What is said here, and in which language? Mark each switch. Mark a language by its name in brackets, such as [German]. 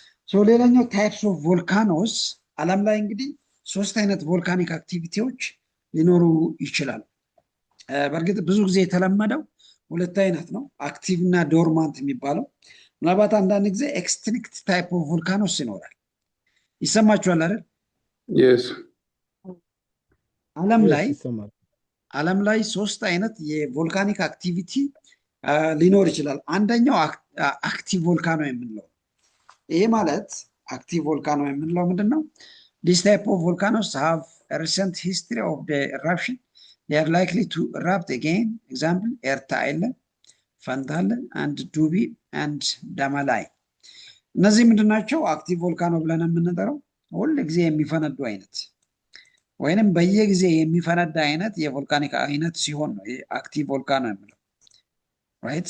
[Amharic] ሶ ሌላኛው ታይፕስ ኦፍ ቮልካኖስ ዓለም ላይ እንግዲህ 3 አይነት ቮልካኒክ አክቲቪቲዎች ሊኖሩ ይችላሉ። በእርግጥ ብዙ ጊዜ የተለመደው 2 አይነት ነው፣ አክቲቭ እና ዶርማንት የሚባለው። ምናልባት አንዳንድ ጊዜ ኤክስትሪክት ታይፕ ኦፍ ቮልካኖስ ይኖራል። ይሰማችኋል አይደል? [English] Yes. [Amharic] ዓለም ላይ 3 አይነት የቮልካኒክ አክቲቪቲ ሊኖር ይችላል። አንደኛው አክቲቭ ቮልካኖ የምንለው። ይሄ ማለት አክቲቭ ቮልካኖ የምንለው ምንድነው? [English] This type of volcanoes have a recent history of the eruption. They are likely to erupt again. [Amharic] Example, ኤርታሌ፣ ፈንታሌ and ዱቢ and ዳማላይ። እነዚህ ምንድናቸው? አክቲቭ ቮልካኖ ብለን የምንጠራው ሁል ጊዜ የሚፈነዱ አይነት ወይንም በየጊዜ የሚፈነዳ አይነት የቮልካኒክ አይነት ሲሆን ነው አክቲቭ ቮልካኖ የምንለው። ራይት?